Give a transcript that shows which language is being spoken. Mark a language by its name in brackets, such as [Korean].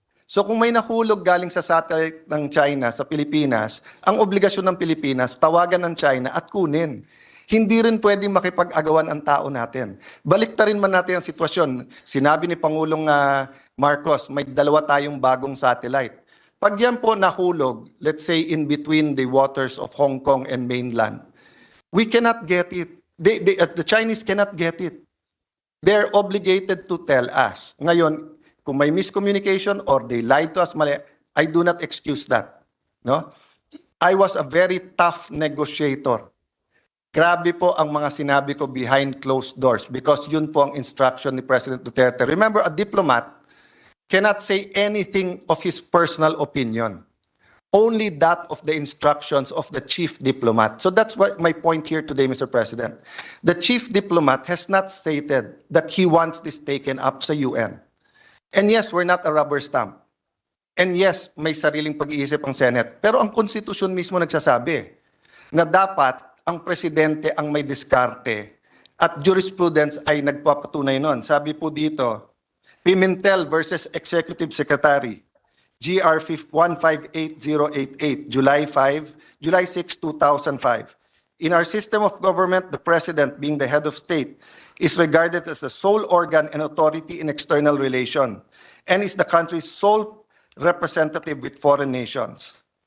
[Filipino] So kung may nahulog galing sa satellite ng China sa Pilipinas, ang obligasyon ng Pilipinas, tawagan ng China at kunin. Hindi rin pwedeng makipag-agawan ang tao natin. Baliktarin man natin ang sitwasyon. Sinabi ni Pangulong Marcos, may dalawa tayong bagong satellite. Pag yan po nahulog, [English] let's say in between the waters of Hong Kong and mainland, we cannot get it. The Chinese cannot get it. They're obligated to tell us. [Filipino] Ngayon, kung may miscommunication or they lied to us, mali, [English] I do not excuse that. [Filipino] No? [English] I was a very tough negotiator. [Filipino] Grabe po ang mga sinabi ko [English] behind closed doors because yun po ang instruction ni President Duterte. Remember, a diplomat cannot say anything of his personal opinion. Only that of the instructions of the chief diplomat. So that's what my point here today, Mr. President. The chief diplomat has not stated that he wants this taken up sa UN. And yes, we're not a rubber stamp. [Filipino] And yes, may sariling pag-iisip ang Senate. Pero ang konstitusyon mismo nagsasabi na dapat ang presidente ang may diskarte at jurisprudence ay nagpapatunay nun. Sabi po dito, Pimentel versus Executive Secretary, GR 158088, July 6, 2005. [English] In our system of government, the president, being the head of state, is regarded as the sole organ and authority in external relation and is the country's sole representative with foreign nations.